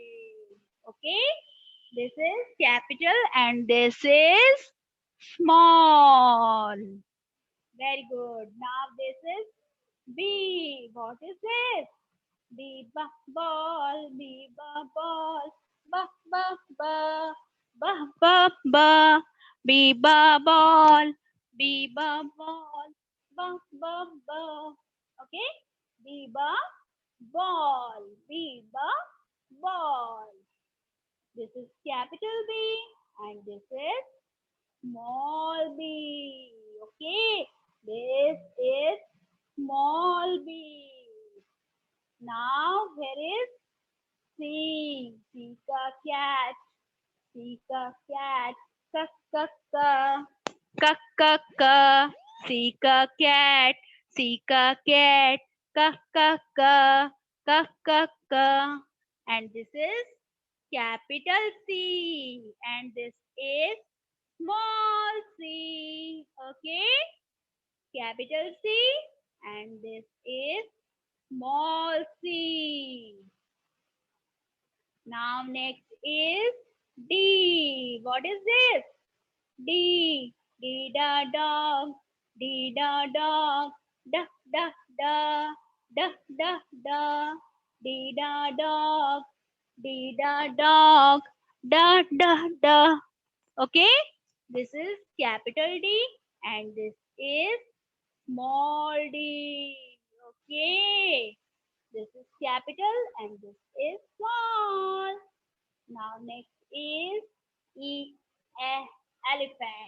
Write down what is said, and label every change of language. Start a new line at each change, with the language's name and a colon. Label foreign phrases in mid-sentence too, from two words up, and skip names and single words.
English: Okay? This is capital and this is small. Very good. Now this is B. What is this? B ball. B ball. Ba ba ba. Ba ba ba. B ball. B ball. Ba ba ba. Okay? B ball. B ball. This is capital B and this is small b. Okay, this is small b. Now here is C. C ka cat. C ka cat. Ka ka ka. Ka ka ka. C ka cat. C ka cat. Ka ka ka. Ka ka ka. And this is capital C and this is small c. Okay, capital C and this is small c. Now next is D. What is this? D. D da dog. D da dog. Da da da. Da da da. D da dog. D da dog. Da da da. Okay, this is capital D and this is small d. Okay. This is capital and this is small. Now next is E, elephant.